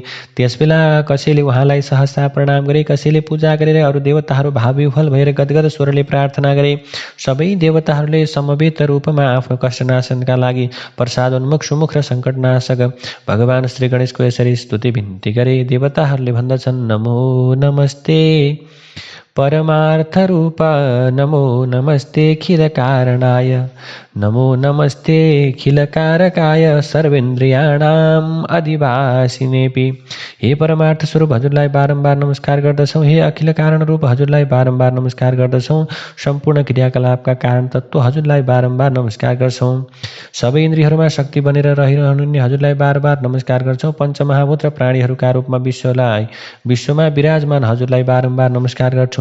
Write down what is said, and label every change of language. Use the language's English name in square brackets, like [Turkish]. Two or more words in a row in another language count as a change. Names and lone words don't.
[Nepali] त्यसबेला कसैले उहाँलाई सहसा प्रणाम गरे, कसैले पूजा गरेर अरू देवताहरू भावविह्वल भएर गदगद स्वरले प्रार्थना गरे। सबै देवताहरूले समवेत रूपमा आफ्नो कष्टनाशनका लागि प्रसाद उन्मुख सुमुख र सङ्कटनाशक भगवान श्री गणेशको यसरी स्तुति बिन्ती गरे। देवताहरूले भन्दछन्, [Sanskrit] नमो नमस्ते परमार्थ रूप, नमो नमस्ते खिल कारणाय, नमो नमस्ते खिल कारकाय, सर्वेन्द्रियाणाम अधिवासिनेपि। [Nepali] हे परमार्थ स्वरूप हजुरलाई बारम्बार नमस्कार गर्दछौँ। हे अखिल कारण रूप हजुरलाई बारम्बार नमस्कार गर्दछौँ। सम्पूर्ण क्रियाकलापका कारण तत्त्व हजुरलाई बारम्बार नमस्कार गर्छौँ। सबै इन्द्रियहरूमा शक्ति बनेर रहिरहनुहुने हजुरलाई बारम्बार नमस्कार गर्छौँ। पञ्चमहाभूत र प्राणीहरूका रूपमा विश्वमा विराजमान हजुरलाई बारम्बार नमस्कार गर्छौँ।